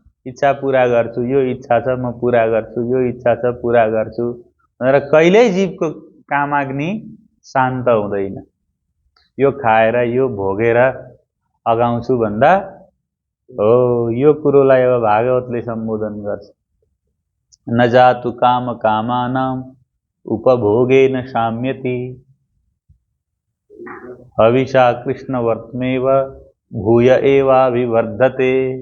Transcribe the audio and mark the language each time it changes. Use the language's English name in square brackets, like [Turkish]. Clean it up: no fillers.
[Nepali] इच्छा पूरा गर्छु, यो इच्छा छ म पूरा गर्छु, यो इच्छा छ पूरा गर्छु भनेर कहिल्यै जीवको कामाग्नि शान्त हुँदैन। यो खाएर, यो भोगेर अगाउँछु भन्दा हो। यो कुरोलाई अब भागवतले सम्बोधन गर्छ। [Sanskrit] न जातु काम कामानां उपभोगेन साम्यति। हविषा कृष्णवर्त्मेव भूय एवाभिवर्धते।